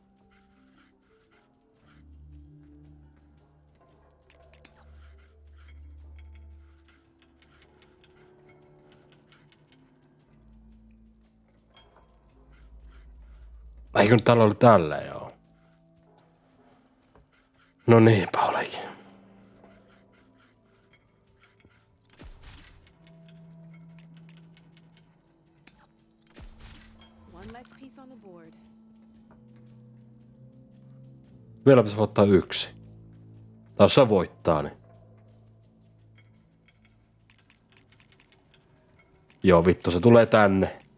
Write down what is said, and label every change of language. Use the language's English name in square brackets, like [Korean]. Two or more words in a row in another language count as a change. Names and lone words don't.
[Finnish] Eikö nyt täällä oli tällä, joo. No niinpä olikin. [English] One less piece on the board. [Finnish] Vieläpä se voittaa yksi. Tai jos se voittaa, niin. Joo, vittu, se tulee tänne.